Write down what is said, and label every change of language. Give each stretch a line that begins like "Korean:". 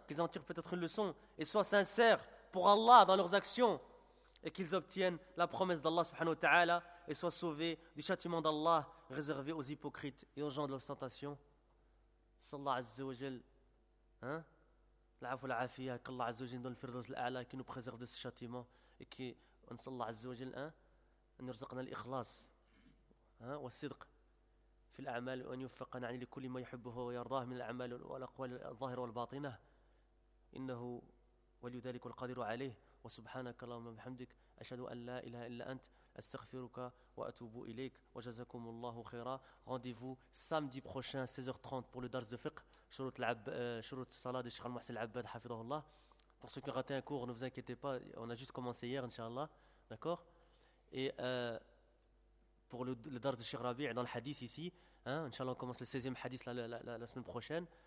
French: Qu'ils en tirent peut-être une leçon et soient sincères pour Allah dans leurs actions et qu'ils obtiennent la promesse d'Allah subhanahu wa ta'ala et soient sauvés du châtiment d'Allah réservé aux hypocrites et aux gens de l'ostentation. Sallallahu azza wa jal, hein? L'afou l'afiyah, qu'Allah azza wa jal donne le firdaus l'a'la et qu'il nous préserve de ce châtiment et qu'on sallallahu azza wa jal, hein?
Arabic: Nurzaqna l'ikhlas, hein? Wa sidq. في الأعمال أن يوفقنا يعني لكل ما يحبه ويرضاه من الأعمال والأقوال الظاهرة والباطنة إنه ولي ذلك والقادر عليه وسبحانك اللهم وبحمدك أشهد أن لا إله إلا أنت أستغفرك وأتوب إليك وجزاكم الله خيرا.
French: Rendez-vous samedi prochain 16h30 pour le dars de fiqh
Arabic: شروط شروط الصلاة
French: de Cheikh Al-Mohsen Al-Abbad
Arabic: حفظه الله.
French: Pour ceux qui ont raté un cours, ne vous inquiétez pas, on a juste commencé hier inshallah, d'accord. Pour le dars de Cheikh Rabi' dans le hadith ici, hein, Inch'Allah, on commence le 16e hadith la semaine prochaine.